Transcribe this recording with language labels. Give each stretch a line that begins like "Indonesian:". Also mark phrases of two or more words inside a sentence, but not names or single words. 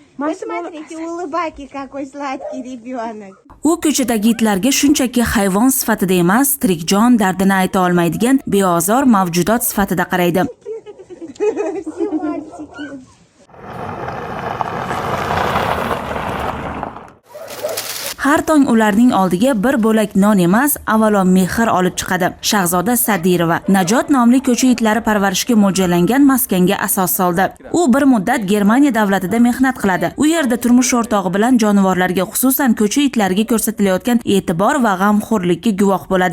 Russian: Посмотрите, улыбайки, какой сладкий ребенок.
Uzbek: U ko'chadagi itlarga shunchaki hayvon sifatida emas, tirik jon dardini ayta olmaydigan beozor mavjudot sifatida qaraydi.
Russian: Все мальчики.
Uzbek: Har tong ularning oldiga bir bo'lak non emas, avvalo mehr olib chiqadi. Shahzoda Sadirova Najot nomli ko'cha itlari parvarishga mo'ljallangan maskanga asos soldi. U bir muddat Germaniya davlatida mehnat qiladi. U yerda turmush o'rtog'i bilan jonivorlarga, xususan ko'cha itlariga ko'rsatilayotgan e'tibor va g'amxo'rlikka guvoh bo'ladi.